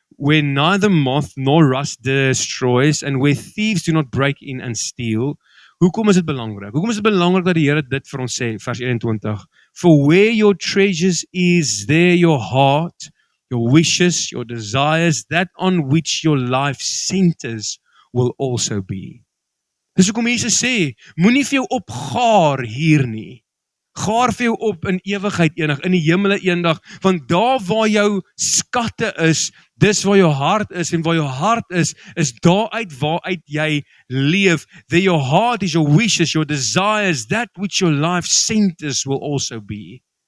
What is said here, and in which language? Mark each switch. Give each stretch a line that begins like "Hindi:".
English: where neither moth nor rust destroys, and where thieves do not break in and steal.
Afrikaans: Hoekom is dit belangrik? Hoekom is dit belangrik dat die Here dit vir ons sê, vers 21?
English: For where your treasures is, there your heart, your wishes, your desires, that on which your life centers will also be.
Afrikaans: Dis hoekom Jesus sê, moenie vir jou opgaar hier nie. Gaar vir jou op in ewigheid eendag, in die hemele eendag, want daar waar jou skatte is, dis waar jou hart is, en waar jou hart is daaruit waaruit jy leef.
English: There your heart is, your wishes, your desires, that which your life centers will also be.